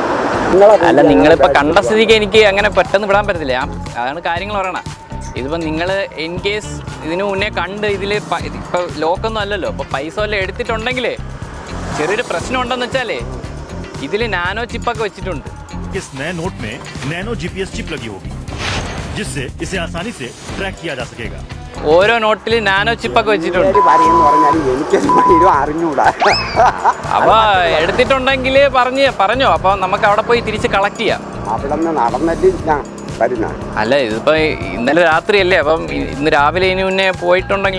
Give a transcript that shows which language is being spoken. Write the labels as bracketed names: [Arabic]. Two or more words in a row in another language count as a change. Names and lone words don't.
[Malayalam] അല്ല നിങ്ങളിപ്പോ കണ്ട സ്ഥിതിക്ക് എനിക്ക് അങ്ങനെ പെട്ടെന്ന് വിടാൻ പറ്റത്തില്ല. അതാണ് കാര്യങ്ങൾ പറയണ. ഇതിപ്പോൾ നിങ്ങൾ [English] in case [Malayalam] ഇതിനു മുന്നേ കണ്ട് ഇതിൽ ഇപ്പോൾ ലോക്കൊന്നും അല്ലല്ലോ. അപ്പോൾ പൈസ വല്ലതും എടുത്തിട്ടുണ്ടെങ്കിൽ ചെറിയൊരു പ്രശ്നം ഉണ്ടെന്ന് വെച്ചാലേ ഇതിൽ നാനോ ചിപ്പൊക്കെ വെച്ചിട്ടുണ്ട്. [Hindi] इस नए नोट में नैनो जीपीएस चिप लगी होगी जिससे इसे आसानी से ट्रैक किया जा सकेगा. [Malayalam] ഓരോ നോട്ടിൽ നാനോ ചിപ്പൊക്കെ വെച്ചിട്ടുണ്ട്. എനിക്ക് അറിഞ്ഞൂടാ. അപ്പോൾ എടുത്തിട്ടുണ്ടെങ്കിൽ പറഞ്ഞോ. അപ്പോൾ നമുക്ക് അവിടെ പോയി തിരിച്ച് കളക്ട് ചെയ്യാം. അവിടെ നിന്ന് നടന്നിട്ട് ഞാൻ അല്ല ഇതിപ്പോ ഇന്നലെ രാത്രിയല്ലേ. അപ്പം ഇന്ന് രാവിലെ ഇതിന് മുന്നേ പോയിട്ടുണ്ടെങ്കിൽ